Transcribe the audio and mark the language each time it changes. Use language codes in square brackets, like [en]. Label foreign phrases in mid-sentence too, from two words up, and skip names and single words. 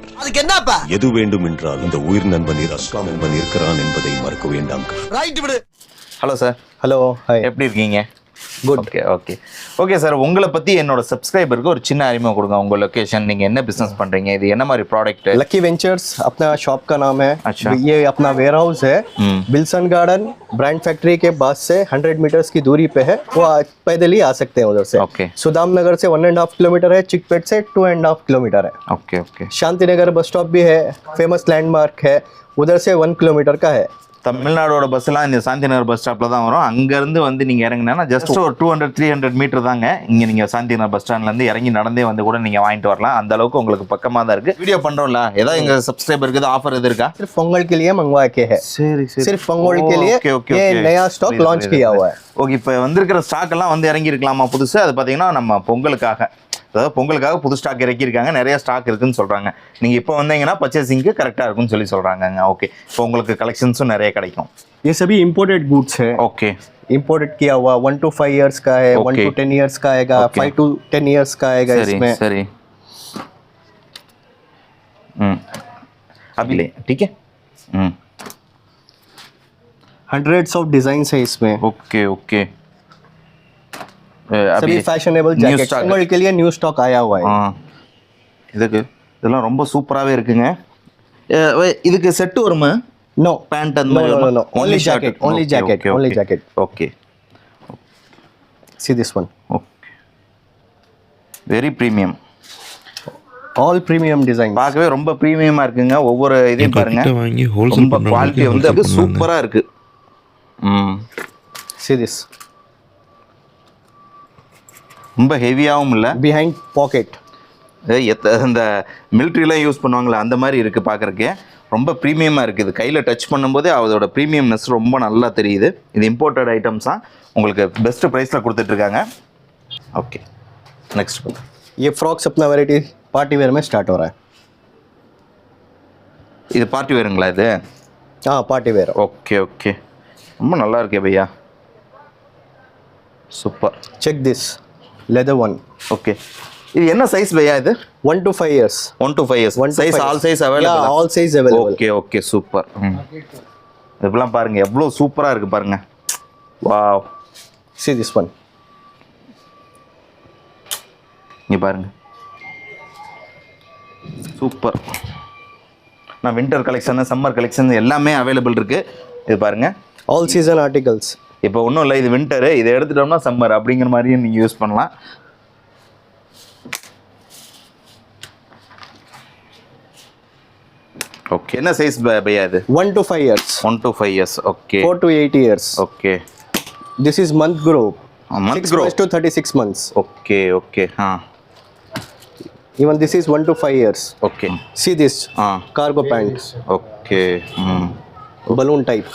[ta] எது வேண்டும் என்றால் இந்த உயிர் நண்பன் அஸ்லாம் நண்பன் இருக்கிறான் என்பதை மறக்க வேண்டாம். ஹலோ சார். ஹலோ, ஹாய். எப்படி இருக்கீங்க? குட். ஓகே சார், உங்களை பற்றி என்னோட சப்ஸ்கிரைபருக்கு ஒரு சின்ன அறிமுகம் கொடுங்க. உங்கள் லொகேஷன், நீங்கள் என்ன பிஸ்னஸ் பண்ணுறீங்க, இது என்ன மாதிரி ப்ராடக்ட்? [hi] लकी वेंचर्स अपना शॉप का नाम है. अच्छा. ये अपना वेयर हाउस है. बिल्सन गार्डन ब्रांड फैक्ट्री के पास से 100 मीटर्स की दूरी पे है. वो पैदल ही आ सकते हैं उधर से. ओके. सुदाम नगर से 1.5 किलोमीटर है. चिकपेट से 2.5 किलोमीटर है. ओके. शांति नगर बस स्टॉप भी है, [en] famous landmark [hi] है. उधर से 1 किलोमीटर का है. [ta] தமிழ்நாடோட பஸ்ஸெல்லாம் இந்த சாந்திநகர் பஸ் ஸ்டாப்பில் தான் வரும். அங்கேருந்து நீங்கள் இறங்கினா ஜஸ்ட் ஒரு 200-300 மீட்டர் தாங்க. இங்கே நீங்கள் சாந்திநகர் பஸ் ஸ்டாண்ட்லேருந்து இறங்கி நடந்தே கூட நீங்கள் வாங்கிட்டு வரலாம். அந்த அளவுக்கு உங்களுக்கு பக்கமாக தான் இருக்குது. வீடியோ பண்ணுறோம்ல, ஏதாவது எங்கள் சப்ஸ்கிரைபருக்கு ஆஃபர் எது இருக்கா? [hi] सिर्फ पोंगल के लिए मंगवा के है. [ta] சரி. [hi] सिर्फ पोंगल के लिए ये नया स्टॉक लॉन्च किया हुआ है. [ta] ஓகே, இப்போ வந்திருக்கிற ஸ்டாக் எல்லாம் இறங்கி இருக்கலாமா புதுசு? அது பார்த்தீங்கன்னா நம்ம பொங்கலுக்காக, அதாவது பொங்கலுக்காக புது ஸ்டாக் இறக்கியிருக்காங்க. நிறைய ஸ்டாக் இருக்குன்னு சொல்கிறாங்க. நீங்கள் இப்போ வந்தீங்கன்னா பர்ச்சேசிங்க்கு கரெக்டாக இருக்குன்னு சொல்கிறாங்க. ஓகே, இப்போ உங்களுக்கு கலெக்ஷன்ஸும் நிறைய கிடைக்கும். [hi] ये सभी [en] imported goods [hi] है. ओके. इम्पोर्टेड किया हुआ 1 to 5 इयर्स का है. 1 to 10 इयर्स का आएगा. 5 to 10 इयर्स का आएगा इसमें. सरी. अभी ले, ठीक है. [en] hundreds of designs [hi] है इसमें. ओके. सभी फैशनेबल जैकेट पोंगल के लिए [en] new stock [hi] आया हुआ है. [ta] இதெல்லாம் ரொம்ப சூப்பராகவே இருக்குங்க. இதுக்கு செட்டு வருமா? [en] No. Pant and no. Only jacket. Only jacket. Okay. See this one. Okay. Very premium. All premium design. [ta] பார்க்கவே ரொம்ப பிரீமியமா இருக்குங்க. ஒவ்வொரு இதையும் பாருங்க. ரொம்ப குவாலிட்டி சூப்பரா இருக்கு. [en] See this. [ta] ரொம்ப ஹெவியாவும் இல்லை. [en] Behind pocket. [ta] இந்த மிலிட்ரிலாம் யூஸ் பண்ணுவாங்களே அந்த மாதிரி இருக்குது பார்க்குறக்கே. ரொம்ப ப்ரீமியமாக இருக்குது. கையில் டச் பண்ணும்போதே அதோட ப்ரீமியம்னஸ் ரொம்ப நல்லா தெரியுது. இது [en] imported items [ta] தான், உங்களுக்கு பெஸ்ட் ப்ரைஸில் கொடுத்துட்ருக்காங்க. [en] okay, next [hi] ये फ्रॉक्स अपना वैरायटी [en] party wear [hi] में स्टार्ट हो रहा है. [ta] இது பார்ட்டி வேருங்களா இது? [hi] हाँ [en] party wear. [ta] ஓகே ஓகே, ரொம்ப நல்லா இருக்கே பையா, சூப்பர். [en] check this leather one. [ta] ஓகே, இது என்ன சைஸ் பையா இது? [en] 1 to 5 years. 1 to 5 years. size all size available? Yeah, all size available. [ta] ஓகே ஓகே, சூப்பர். இதெல்லாம் பாருங்க எவ்வளோ சூப்பராக இருக்குது பாருங்க. வாவ். [en] See this one. [ta] இங்கே பாருங்கள், சூப்பர். நான் [en] winter collection, summer collection [ta] எல்லாமே அவைலபிள் இருக்குது. இது பாருங்கள், [en] all season articles. [ta] இப்போ ஒன்றும் இல்லை, இது வின்டரு, இதை எடுத்துட்டோம்னா சம்மர் அப்படிங்கிற மாதிரியும் நீங்கள் யூஸ் பண்ணலாம். ஓகே, என்ன சைஸ் பையா இது? [en] 1 to 5 years. 1 to 5 years. ஓகே. 4 to 8 years. [ta] ஓகே. [en] This is month growth. Month 6 growth months to 36 months. [ta] ஓகே ஓகே. [en] Even this is 1 to 5 years. [ta] ஓகே. [en] See this cargo pants. [ta] ஓகே. [en] Balloon type.